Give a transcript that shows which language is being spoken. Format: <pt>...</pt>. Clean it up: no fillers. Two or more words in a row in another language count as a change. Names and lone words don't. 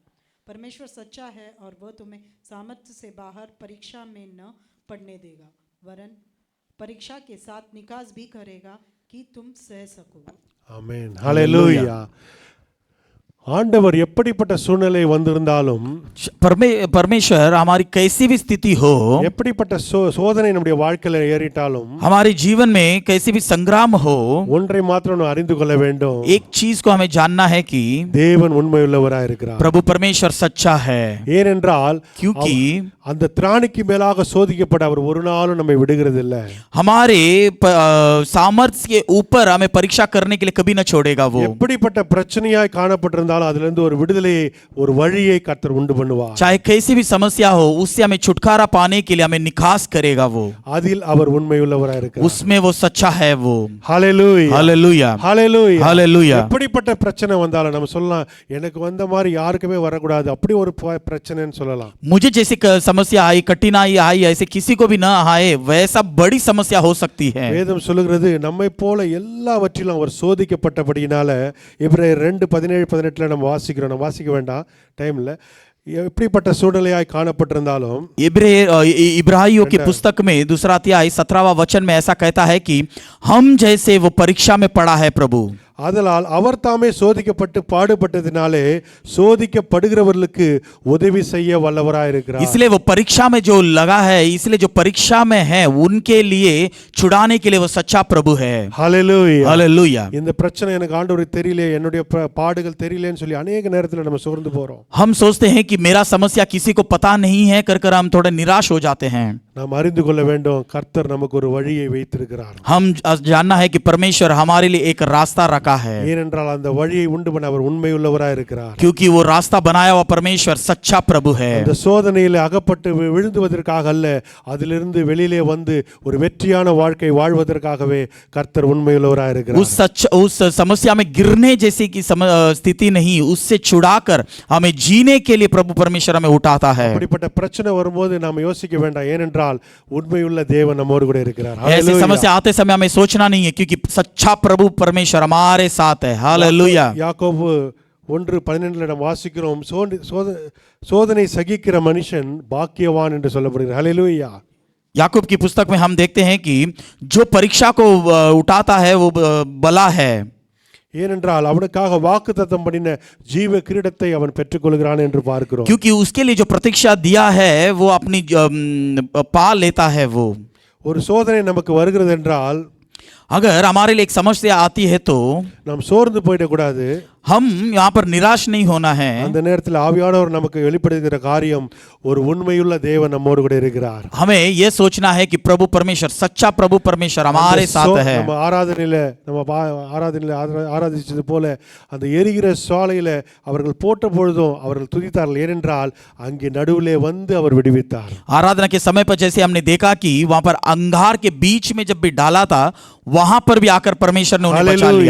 <hi>परमेश्वर सच्चा है और वह तुम्हें सामर्थ्य से बाहर परीक्षा में न पड़ने देगा, वरन परीक्षा के साथ निकास भी करेगा कि तुम सह सको।</hi> <ta>ஆமென். ஹalleluya. ஆண்டவர் எப்படிப்பட்ட சூழ்நிலை வந்திருந்தாலும்,</ta> <hi>परमेश्वर हमारी कैसी भी स्थिति हो,</hi> <ta>எப்படிப்பட்ட சோதனை நம்முடைய வாழ்க்கையில ஏறிட்டாலும்,</ta> <hi>हमारे जीवन में कैसी भी संग्राम हो,</hi> <ta>ஒன்றை மாத்திரம் நாம் அறிந்து கொள்ள வேண்டும்.</ta> <hi>एक चीज को हमें जानना है कि</hi> <ta>தேவன் உண்மையுள்ளவராக இருக்கிறார்.</ta> <hi>प्रभु परमेश्वर सच्चा है।</hi> <ta>ஏனென்றால்</ta> <hi>क्योंकि</hi> <ta>அந்த திராணிக்கு மேலாக சோதிக்கப்பட அவர் ஒரு நாளும் நம்மை விடுகிறதில்லை.</ta> <hi>हमारे सामर्थ्य के ऊपर हमें परीक्षा करने के लिए कभी न छोड़ेगा। वो</hi> <ta>எப்படிப்பட்ட பிரச்சனையாய் காணப்பட்டிருந்தாலும் அதிலிருந்து ஒரு விடுதலையை, ஒரு வழியை கர்த்தர் உண்டு பண்ணுவார்.</ta> <hi>चाहे कैसी भी समस्या हो, उससे हमें छुटकारा पाने के लिए हमें निकास करेगा। वो</hi> <ta>அதில் அவர் உண்மையுள்ளவராக இருக்கிறார்.</ta> <hi>उसमें वो सच्चा है। वो</hi> <ta>ஹalleluya.</ta> <hi>हालेलुया।</hi> <ta>ஹalleluya.</ta> <hi>हालेलुया।</hi> <ta>எப்படிப்பட்ட பிரச்சனை வந்தாலும் நம்ம சொல்லலாம், எனக்கு வந்த மாதிரி யாருக்குமே வரக்கூடாது, அப்படி ஒரு பிரச்சனைன்னு சொல்லலாம்.</ta> <hi>मुझे जैसी समस्या आई, कठिनाई आई, ऐसे किसी को भी न आए, वैसा बड़ी समस्या हो सकती है।</hi> <ta>வேதம் சொல்லுகிறது, நம்மை போல எல்லாவற்றிலும் அவர் சோதிக்கப்பட்டபடியினால, எபிரேயர் 2:17-18 நம்ம வாசிக்கிறோம். நம்ம வாசிக்க வேண்டாம், டைம் இல்லை. எப்படிப்பட்ட சூழ்நிலையாய் காணப்பட்டிருந்தாலும்,</ta> <hi>इब्राहियों की पुस्तक में 2 अध्याय 17वां वचन में ऐसा कहता है कि हम जैसे वो परीक्षा में पड़ा है प्रभु,</hi> <ta>ஆதலால் அவர் தாமே சோதிக்கப்பட்டு பாடுபட்டதினாலே சோதிக்கப்படுகிறவர்களுக்கு உதவி செய்ய வல்லவராயிருக்கிறார்.</ta> <hi>इसलिए वो परीक्षा में जो लगा है, इसलिए जो परीक्षा में है उनके लिए छुड़ाने के लिए वो सच्चा प्रभु है.</hi> <ta>ஹல்லேலூயா.</ta> <hi>हालेलुया.</hi> <ta>இந்த பிரச்சனை எனக்கு ஆண்டவருக்கு தெரியல, என்னுடைய பாடுகள் தெரியலன்னு சொல்லி अनेक நேரத்துல நம்ம சோர்ந்து போறோம்.</ta> <hi>हम सोचते हैं कि मेरा समस्या किसी को पता नहीं है कर कर हम थोड़े निराश हो जाते हैं.</hi> <ta>நாம் அறிந்து கொள்ள வேண்டும், கர்த்தர் நமக்கு ஒரு வழியை வைத்திருக்கிறார்.</ta> <hi>हम जानना है कि परमेश्वर हमारे लिए एक रास्ता रखा है,</hi> <ta>ஏனென்றால் அந்த வழியை உண்டு பண்ண அவர் உண்மையுள்ளவராய் இருக்கிறார்.</ta> <hi>क्योंकि वो रास्ता बनाया हुआ परमेश्वर सच्चा प्रभु है.</hi> <ta>அந்த சோதனையில அகப்பட்டு விழுந்துவதற்காக அல்ல, அதிலிருந்து வெளியிலே வந்து ஒரு வெற்றியான வாழ்க்கை வாழ்வதற்காகவே கர்த்தர் உண்மையுள்ளவராய் இருக்கிறார்.</ta> <hi>उस समस्या में गिरने जैसी की स्थिति नहीं, उससे छुड़ाकर हमें जीने के लिए प्रभु परमेश्वर हमें उठाता है.</hi> <ta>அப்படிப்பட்ட பிரச்சனை வரும்போது நாம யோசிக்க வேண்டாம், ஏனென்றால் உண்மையுள்ள தேவன் நம்மோடு கூட இருக்கிறார்.</ta> <hi>ऐसी समस्या आते समय हमें सोचना नहीं है, क्योंकि सच्चा प्रभु परमेश्वर हमारे साथ है. हालेलुया.</hi> <ta>யாக்கோபு 1:12 நாம் வாசிக்கிறோம், சோதனை சகிக்கிற மனுஷன் பாக்கியவான் என்று சொல்லப்படுகிறார். ஹல்லேலூயா.</ta> <hi>याकूब की पुस्तक में हम देखते हैं कि जो परीक्षा को उठाता है वो भला है,</hi> <ta>ஏனென்றால் அவனுக்காக வாக்குத்தத்தம் பண்ணின ஜீவ கிரீடத்தை அவன் பெற்றுக்கொள்கிறான் என்று பார்க்கிறோம்.</ta> <hi>क्योंकि उसके लिए जो प्रतीक्षा दिया है वो अपनी पा लेता है. वो</hi> <ta>ஒரு சோதனை நமக்கு வருகிறது என்றால்</ta> <hi>अगर हमारे लिए एक समस्या आती है तो</hi> <ta>நாம் சோர்ந்து போயிடக்கூடாது.</ta> <hi>हम यहाँ पर निराश नहीं होना है.</hi> <ta>அந்த நேரத்தில் ஆவியானவர் நமக்கு வெளிப்படுத்துகிற காரியம், ஒரு உண்மையுள்ள தேவன் நம்மோடு கூட இருக்கிறார்.</ta> <hi>हमें यह सोचना है कि प्रभु परमेश्वर, सच्चा प्रभु परमेश्वर हमारे साथ है.</hi> <ta>நம்ம ஆராதிச்சது போல அந்த எரிகிற சாலையில அவர்கள் போட்ட பொழுதும் அவர்கள் துதித்தார்கள், ஏனென்றால் அங்கே நடுவிலே வந்து அவர் விடுவித்தார்.</ta> <hi>आराधना के समय पर जैसे हमने देखा कि वहां पर अंगार के बीच में जब भी डाला था, वहां पर भी आकर परमेश्वर ने उन्हें बचा लिया.</hi>